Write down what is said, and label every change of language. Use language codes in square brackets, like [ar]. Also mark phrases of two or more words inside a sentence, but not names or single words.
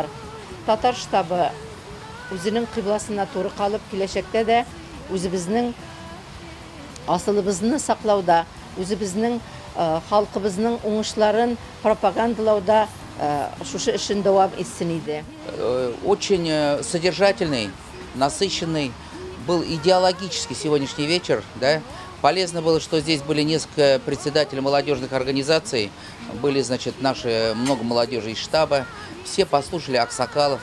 [tt] Татар штабы үзенең кыйбласына туры калып, киләчәктә дә үзебезнең асылыбызны саклауда, үзебезнең халкыбызның уңышларын пропагандалауда шушы эшен дәвам итсен иде. [ru] Очень содержательный, насыщенный был идеологический сегодняшний вечер, да? Полезно было, что здесь были несколько председателей молодежных организаций, были, значит, много молодежи из штаба, все послушали Аксакалов.